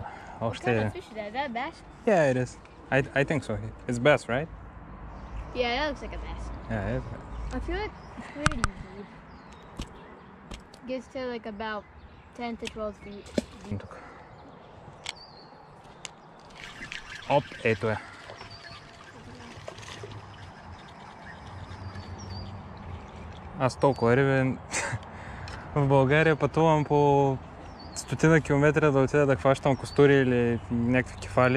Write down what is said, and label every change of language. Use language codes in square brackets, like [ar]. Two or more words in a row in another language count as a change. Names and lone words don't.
[en] What [bg] Още [en] kind [bg] един. [en] of fish is that? Is that a bass? Yeah, it is. I think so. It's bass, right? Yeah, that looks like a bass. Yeah, it is. I feel like it's pretty deep. Gets to like about 10 to 12 feet. [bg] Тук. Оп, ето е. Аз толкова риби в България пътувам по стотина километра да отида да хващам костури или някакви кефали.